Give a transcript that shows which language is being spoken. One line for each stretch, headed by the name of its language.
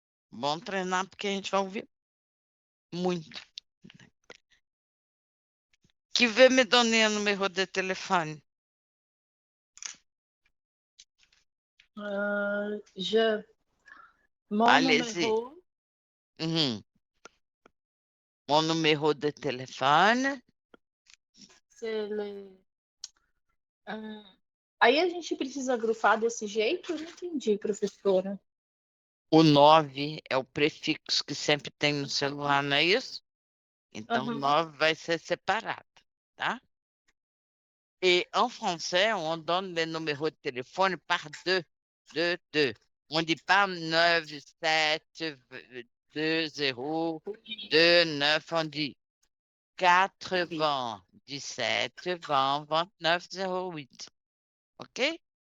Portuguese: Bom treinar, porque a gente vai ouvir muito.
French: Qui veut me donner un numéro de téléphone? Mon Allez-y. numéro, Mon numéro de téléphone. c'est le...
Portuguese: Aí a gente precisa agrupar desse jeito? Eu não entendi, professora. O 9 é o prefixo que sempre tem no celular, não é isso? Então, o 9 vai ser separado, tá?
French: Et en français, on donne les numéros de téléphone par 2. 2, 2. On ne dit pas 9, 7, 2, 0, 2, 9. On dit 97, 20, 29, 08. OK?